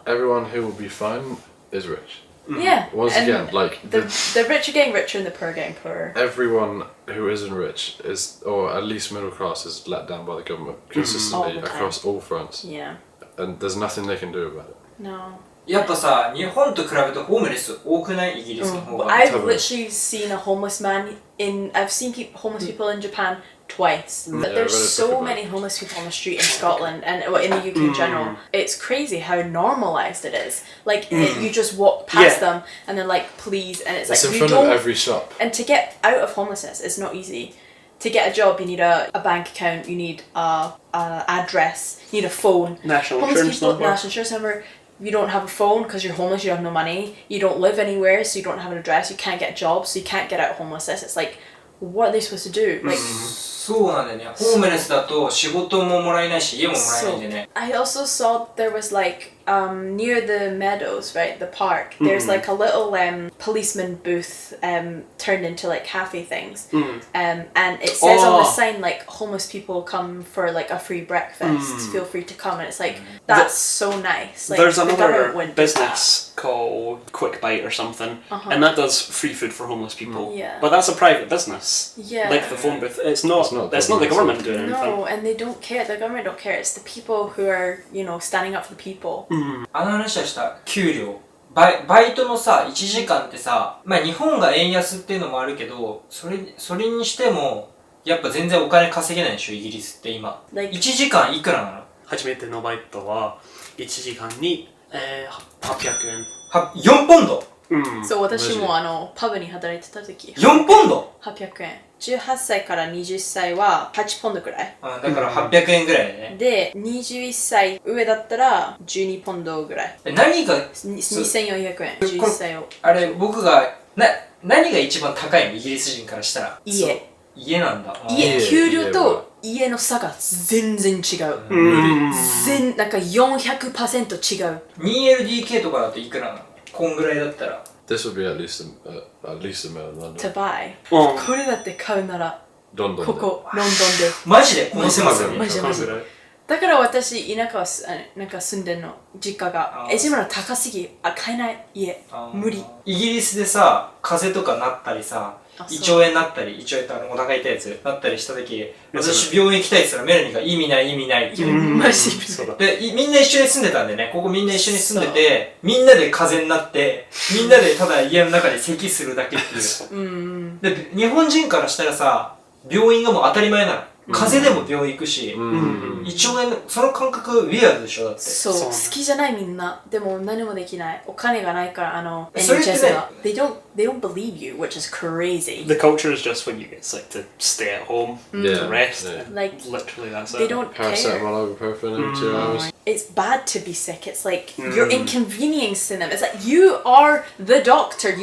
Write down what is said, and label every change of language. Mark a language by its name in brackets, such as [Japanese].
[English] Everyone who will be fine is rich. Yeah. Once again, like the rich are getting richer and the poor are getting poorer. Everyone who isn't rich is, or at least middle class, is let down by the government consistently across all fronts. Yeah. And there's nothing they can do about it. No. [Japanese] やっぱさ、日本と比べてホームレス多くないイギリスの方が。 [English] I've literally seen a homeless man I've seen homeless people in Japan twice. But there's so many homeless people on the street in Scotland and in the UK in general. It's crazy how normalised it is. Like you just walk past them and they're like, please, and it's like in front of every shop. And to get out of homelessness, it's not easy. To get a job, you need a bank account, you need a address, you need a phone. National insurance number. You don't have a phone because you're homeless, you have no money. You don't live anywhere, so you don't have an address. You can't get a job, so you can't get out of homelessness. It's like, what are they supposed to do? Like, [Japanese] そうなんだよね。ホームレスだと仕事ももらえないし、家ももらえないんでね。 [English] I also saw there was like near the meadows, right, the park. There's like a little policeman booth turned into like cafe things, and it says on the sign like homeless people come for like a free breakfast. Feel free to come, and it's like that's so nice. Like, there's another business called Quick Bite or something, and that does free food for homeless people. Yeah. But that's a private business. Yeah. Like the phone booth. It's not the government doing anything. No, and they don't care. The government don't care. It's the people who are, standing up for the people. [Japanese] あの話はした給料。バイトのさ、1時間ってさ、まあ日本が円安っていうのもあるけど、それにしても、やっぱ全然お金稼げないでしょ、イギリスって今。 1時間いくらなの？初めてのバイトは1時間に800円。 4ポンド？そう、私もパブに働いてた時。 4ポンド？800円。 18歳から20歳は8ポンドくらい。だから800円ぐらいね。で、21歳上だったら12ポンドぐらい。何が 2400円。11歳を。あれ、僕が、何が一番高いのイギリス人からしたら。家なんだ。給料と家の差が全然違う。なんか400% 違う。 2LDK とかだといくらなの？こんぐらいだったら。 [English] This would be at least a million London. To buy. [Japanese] これだって買うなら、ここ、ロンドンで。マジでこの狭さに。マジ。だから私、田舎はなんか住んでるの、実家が。今の高すぎ、買えない、家。無理。イギリスでさ、風邪とかなったりさ、胃腸炎なったり、胃腸炎ってお腹痛いやつなったりした時、私病院行きたいって言ったらメラニーが意味ないって言う。マジで、みんな一緒に住んでたんでね、ここみんな一緒に住んでて、みんなで風邪になって、みんなでただ家の中で咳するだけっていう。で、日本人からしたらさ、病院がもう当たり前なの。風邪でも病院行くし、胃腸炎、その感覚ウィアードでしょだって。そう、好きじゃないみんな。でも何もできない。お金がないからそれってね、 [English] They don't believe you, which is crazy. The culture is just when you get sick to stay at home, to rest. Like, literally that's it. They don't care. Paracetamol, ibuprofen in 2 hours. It's bad to be sick. It's like you're inconveniencing them. It's like you are the doctor.